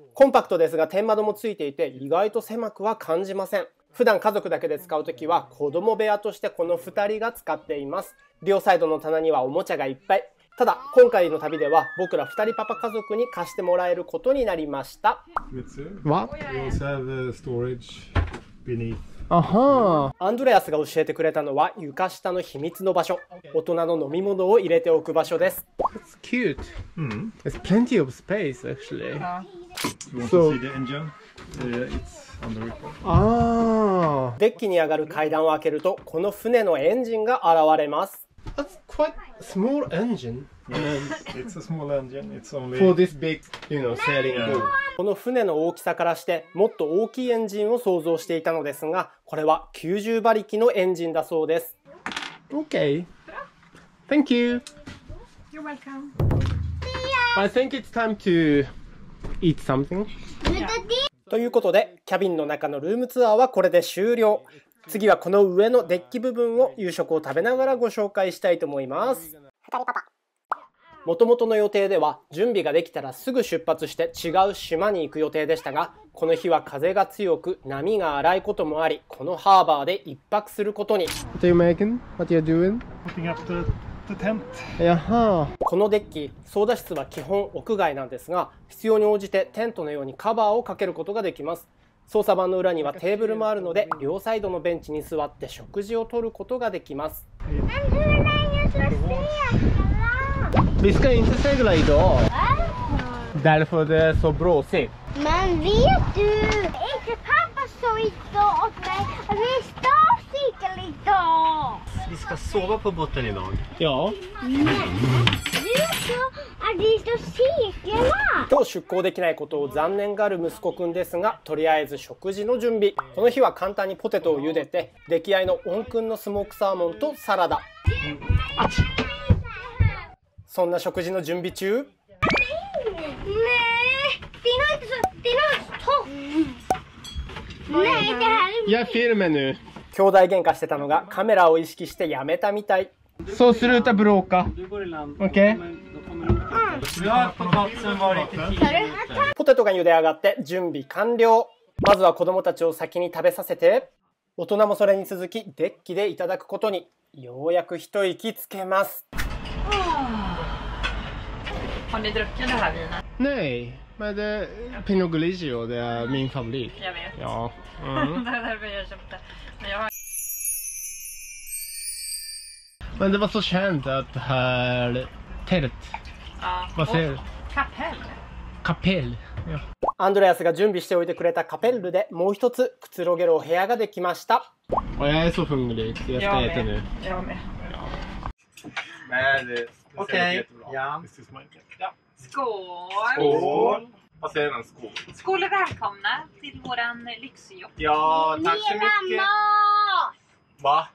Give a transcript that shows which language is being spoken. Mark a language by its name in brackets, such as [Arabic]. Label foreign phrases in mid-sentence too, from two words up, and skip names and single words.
[Japanese] コンパクトですが天窓もついていて意外と狭くは感じません。普段家族だけで使うときは子供部屋としてこの2人が使っています。両サイドの棚にはおもちゃがいっぱい。ただ今回の旅では僕ら2人パパ家族に貸してもらえることになりました。 [English] What? We also have storage beneath. [Japanese] アンドレアスが教えてくれたのは床下の秘密の場所。大人の飲み物を入れておく場所です。 [English] It's cute. There's plenty of space actually. You want to see the engine? It's on the roof. [Japanese] デッキに上がる階段を開けるとこの船のエンジンが現れます。 [English] That's quite a small engine. It's a small engine. It's only For this big, sailing boat. [Japanese] この船の大きさからしてもっと大きいエンジンを想像していたのですが、これは90馬力のエンジンだそうです。 [English] Okay. Thank you. You're welcome. I think it's time to eat something. [Japanese] ということでキャビンの中のルームツアーはこれで終了。次はこの上のデッキ部分を夕食を食べながらご紹介したいと思います。もともとの予定では準備ができたらすぐ出発して違う島に行く予定でしたが、この日は風が強く波が荒いこともあり、このハーバーで一泊することに。 [English] What are you making? What are you doing? putting up the tent. [Japanese] このデッキ、操舵室は基本屋外なんですが、必要に応じてテントのようにカバーをかけることができます。操作盤の裏にはテーブルもあるので、両サイドのベンチに座って食事をとることができます。 [Swedish] Vi ska inte segla idag. Därför det är så blåsigt. Men vet du, inte pappa sa idag åt mig att vi ska segla idag. Vi ska sova på botten idag. Ja. Du sa att vi ska segla. [Japanese] 今日出航できないことを残念がる息子くんですが、とりあえず食事の準備。この日は簡単にポテトを茹でて、出来合いのオンくんのスモークサーモンとサラダ。そんな食事の準備中、 [Swedish] Nej, det är inte så. Det är så. Nej, det här är... Jag filmar nu. [Japanese] 兄弟喧嘩してたのがカメラを意識してやめたみたい。 [Swedish] Så sluta bråka. Okej? Vi har på platsen varit i 10 minuter. [Japanese] ポテトが茹で上がって準備完了。まずは子供たちを先に食べさせて、大人もそれに続きデッキでいただくことに。ようやく一息つけます。 [Swedish] Har ni druckit det här vinet? Nej, men det Pinot Grigio, det är min favorit. Jag vet. Ja. Det är därför jag köpte. Men jag har... Men det var så känt att det här tält. Ja. Vad säger du? Kapell. Kapell. Ja. [Japanese] アンドレアスが準備しておいてくれたカペルルでもう一つくつろげるお部屋ができました。 [Swedish] Och jag är så hungrig. Jag ska äta nu. Jag med. Okej. Ja. Skål! Skål! Vad säger man? Skål? Skål och välkomna till våran lyxyacht. Ja, tack så mycket. Va?